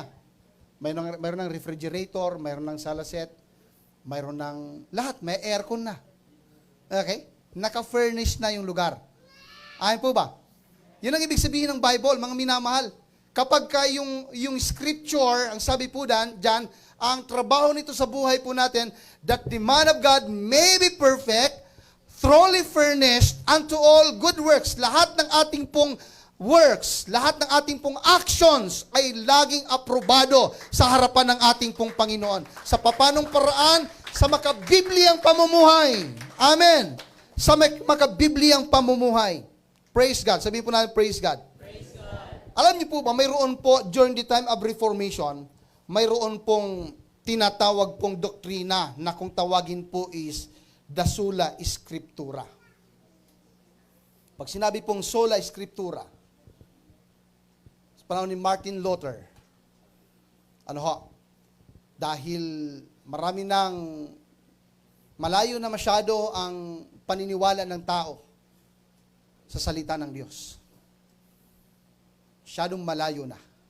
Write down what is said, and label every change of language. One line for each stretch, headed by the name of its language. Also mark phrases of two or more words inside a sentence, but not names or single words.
Filipino: Mayroon ng refrigerator, mayroon ng sala set, mayroon ng lahat, may aircon na. Okay? Naka-furnish na yung lugar. Ayon po ba? Yun ang ibig sabihin ng Bible, mga minamahal. Kapag ka yung scripture, ang sabi po dyan, ang trabaho nito sa buhay po natin,
English: that the man of God may be perfect, thoroughly furnished unto all good works.
Filipino: Lahat ng ating pong works, lahat ng ating pong actions ay laging aprobado sa harapan ng ating pong Panginoon. Sa papanong paraan, sa makabibliyang pamumuhay. Amen. Sa makabibliyang pamumuhay.
English: Praise God.
Filipino: Sabihin po natin,
English: praise God. Praise God.
Filipino: Alam niyo po ba, mayroon po
English: during the time of Reformation,
Filipino: mayroon pong tinatawag pong doktrina na kung tawagin po
English: is the
Latin: sola scriptura.
Filipino: Pag sinabi pong
Latin: sola scriptura,
Filipino: sa panahon ni Martin Luther, dahil marami nang malayo na masyado ang paniniwala ng tao sa salita ng Diyos. Masyadong malayo na.